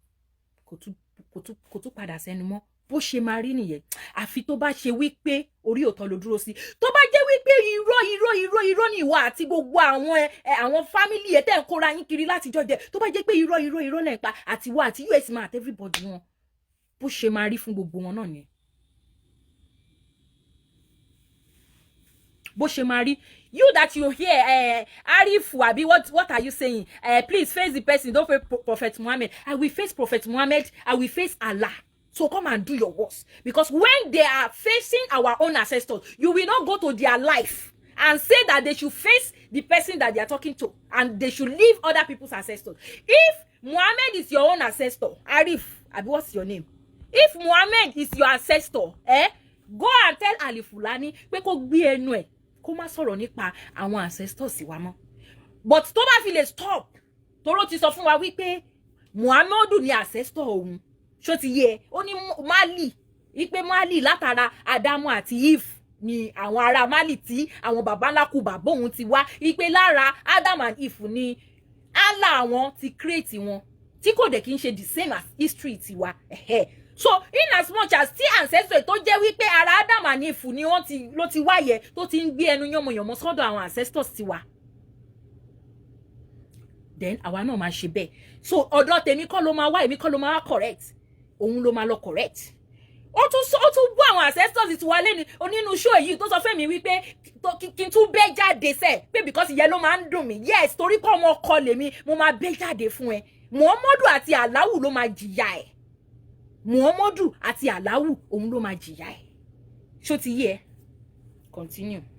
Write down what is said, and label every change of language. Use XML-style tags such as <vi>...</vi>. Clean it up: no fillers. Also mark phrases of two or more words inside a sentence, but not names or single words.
<yo>kò tún padà sẹ́nu mọ́ bó ṣe máa rí nìyẹn àfi tó bá ṣe wípé orí òótọ́ ló dúró sí tó bá jẹ́ wípé irọ́ ni ìwà àti gbogbo àwọn fámìlì ẹ̀ tẹ́ ń kóra yín kiri láti jọjẹ tó bá jẹ́ pé irọ́ lẹ̀ ń pa àti wà àti us man àti everybody wọn bó ṣe máa rí fún gbogbo wọn náà nìyẹn bó ṣe máa rí</yo> <en>you that you hear Arifu abi what are you saying please face the person don't face Prophet Muhammad I will face Prophet Muhammad I will face Allah so come and do your worst because when they are facing our own ancestors you will not go to their life and say that they should face the person that they are talking to and they should leave other people's ancestors. If Muhammad is your own ancestor Arif abi what's your name if Muhammad is your ancestor go and tell Ali Fulani</en> <yo>pé kó gbé ẹnu ẹ̀ kó má sọ̀rọ̀ nípa àwọn ancestors wa mọ́ but tó bá fi lè stop tóró ti sọ fún wa wípé Muhammadu ni ancestor òun ṣó ti yẹ ó ní Mali wípé Mali látara Adamu àti Eve ni àwọn ará Mali tí àwọn baba ńlá kú bàbá òun ti wá wípé lára Adam and Eve ni Allah àwọn ti create wọn tí kò dẹ̀ kí n ṣe</yo> <en>the same as history</en> <yo>tiwa</yo> <en>so in as much as</en> <yo>tí ancestor tó jẹ́ wípé ara Adam and Eve ni wọ́n ló ti wáyé tó ti ń gbé ẹnu yánmọ̀yánmọ̀ sọ́dọ̀ àwọn ancestors tiwa then àwa náà máa ṣe bẹ́ẹ̀ so ọ̀dọ̀ tèmi kọ́ ló máa wá èmi kọ́ ló máa wá correct òun ló máa lọ correct ó tún bú àwọn ancestors tiwa lẹ́ni onínú show yìí tó sọ fẹ́ mi wípé kí n tún bẹ́ jáde sẹ́ pé because ìyẹn ló máa ń dùn mí yes torí pé ọmọ ọkọ lèmi mo máa bẹ́ jáde fún ẹ Muhammadu àti Allahu ló máa jìyà ẹ̀ Muhammadu àti Allahu òun ló máa jìyà ẹ̀ ṣó ti yé ẹ continue.</yo>